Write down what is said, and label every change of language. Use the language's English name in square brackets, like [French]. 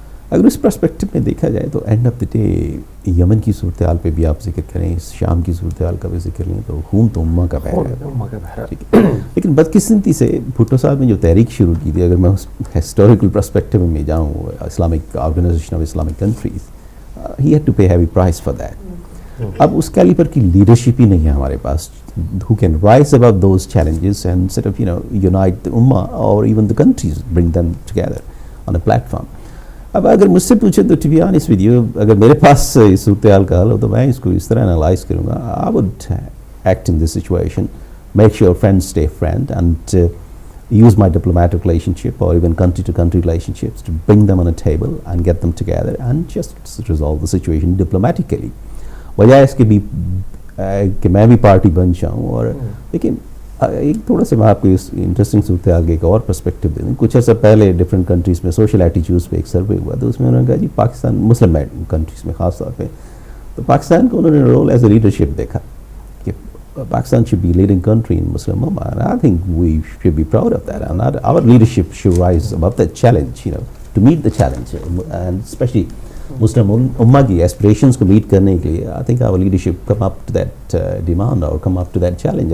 [Urdu] اگر اس پرسپیکٹو میں دیکھا جائے تو [English] end of the day [Urdu] یمن کی صورتحال پہ بھی آپ ذکر کریں, شام کی صورتحال کا بھی ذکر لیں, تو خون تو امہ کا بہہ ہے. لیکن بدقسمتی سے بھٹو صاحب نے جو تحریک شروع کی تھی, اگر میں اس ہسٹوریکل پرسپیکٹو میں جاؤں, Islamic organization of Islamic countries, [English] He had to pay heavy price for that. [Urdu] اب اس کیلیبر کی لیڈرشپ ہی نہیں ہے ہمارے پاس [English] who can rise above those challenges and sort of unite the ummah or even the countries, bring them together on a platform. [Urdu] اب اگر مجھ سے پوچھے تو [English] to be honest with you, [Urdu] اگر میرے پاس اس صورتحال کا حل ہو تو میں اس کو اس طرح انالائز کروں گا. [English] I would act in this situation, make sure friends stay friend and use my diplomatic relationship or even country-to-country relationships to bring them on a table and get them together and just resolve the situation diplomatically. [Urdu] وجہ اس کے بھی کہ میں بھی party بن جاؤں. اور لیکن ایک تھوڑا سا میں آپ کو اس انٹرسٹنگ صورتحال کے ایک اور پرسپیکٹو دے دوں. کچھ عرصہ پہلے ڈفرینٹ کنٹریز میں سوشل ایٹیچیوڈس پہ ایک سروے ہوا تو اس میں انہوں نے کہا جی پاکستان مسلم کنٹریز میں خاص طور پہ تو پاکستان کو انہوں نے [English] role as a leadership [Urdu] دیکھا کہ Pakistan [English] should be leading country in Muslim Ummah, and I think we should be proud of that, and our leadership should rise above that challenge, to meet the challenge, and especially [Urdu] مسلم امہ کی aspirations کو meat کرنے کے لیے [English] I think our leadership come up to that demand اور come up to that challenge.